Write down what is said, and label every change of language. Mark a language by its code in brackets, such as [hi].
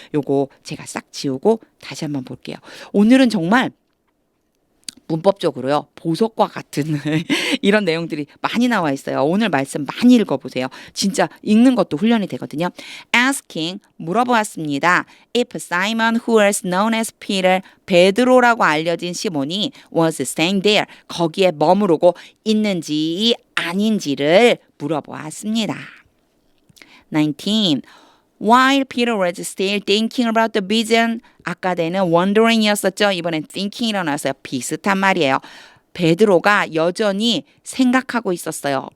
[ko] 요거 제가 싹 지우고 다시 한번 볼게요. 오늘은 정말 문법적으로요. 보석과 같은 이런 내용들이 많이 나와 있어요. 오늘 말씀 많이 읽어보세요. 진짜 읽는 것도 훈련이 되거든요. Asking, 물어보았습니다. [en] If Simon, who was known as Peter, [ko] 베드로라고 알려진 시몬이 [en] was staying there, [ko] 거기에 머무르고 있는지 아닌지를 물어보았습니다. [en] 19. While Peter was still thinking about the vision, [ko] 아까 되는 [en] wondering이었었죠. [ko] 이번엔 thinking이 일어났어요. 비슷한 말이에요. 베드로가 여전히 생각하고 있었어요.